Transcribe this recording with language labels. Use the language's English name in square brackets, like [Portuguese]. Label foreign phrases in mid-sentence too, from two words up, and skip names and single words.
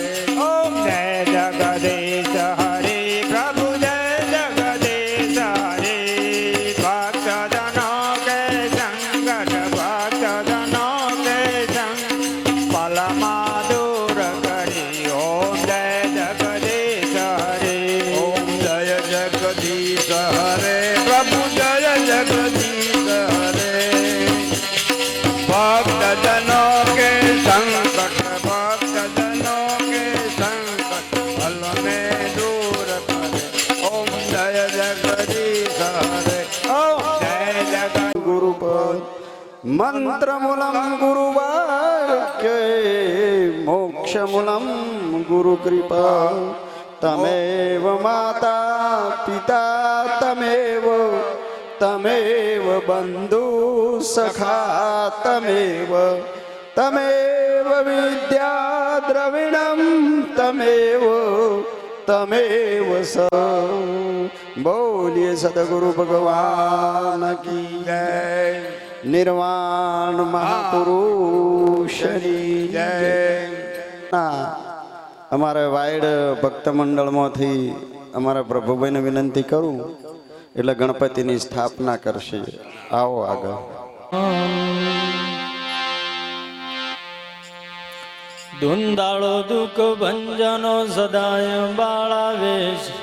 [Hindi] ओम जय जगदीश हरे प्रभु जय जगदीश हरे भक्तजनों के संकट भक्तजनों के फलमां दूर करी ओम जय जगदीश हरे ओम जय जगदीश हरे प्रभु जय जगदीश हरे भक्तजनों के संकट भक्तजनों के संकट फल में दूर करे ओम जय जगदीश हरे ओम जय जगदीश [Sanskrit] गुरुपद मंत्रमूलम गुरुवाक्य मोक्षमूलम गुरुकृपा तमेव माता पिता तमेव बंधु सखा तमेव विद्या द्रविणम तमेव स [Hindi] बोलिए सदगुरु भगवान की जय [Gujarati] निर्वाण મહાપુરુષની જય. અમારે વાયડ ભક્ત મંડળમાંથી અમારા પ્રભુભાઈને વિનંતી કરું એટલે ગણપતિની સ્થાપના કરશે. આવો આગળ. ધુંધાળો દુઃખ ભંજનો સદાય બાળાવેશ